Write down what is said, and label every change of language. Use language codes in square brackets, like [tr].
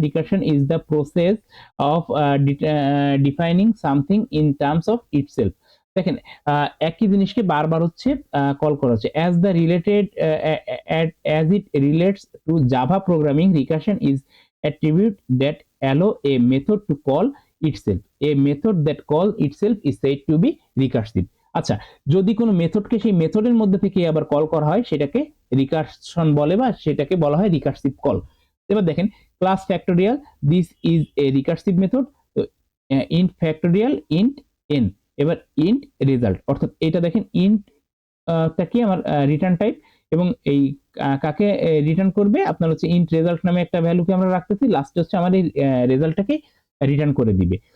[en] Recursion is the process of defining something in terms of itself. [bn] দেখেন একই জিনিসকে বারবার হচ্ছে কল করা হচ্ছে। [en] As the related as it relates to Java programming, recursion is attribute that allow a method to call itself. A method that call itself is said to be recursive. [bn] আচ্ছা, যদি কোনো মেথডকে সেই মেথডের মধ্যে থেকে আবার কল করা হয় সেটাকে রিকারশন বলে, বা সেটাকে বলা হয় রিকারসিভ কল। এবার দেখেন [en] Class factorial, this is a recursive method. [bn] তো ইন্ট ফ্যাক্টোরিয়াল ইন্ট n, এবার ইন্ট রেজাল্ট, অর্থাৎ এটা দেখেন ইন্ট টা কি আমার রিটার্ন টাইপ, এবং এই কাকে রিটার্ন করবে আপনার হচ্ছে ইন্ট রেজাল্ট নামে একটা ভ্যালুকে আমরা রাখতেছি, লাস্টে হচ্ছে আমার এই রেজাল্টটাকে রিটার্ন করে দিবে।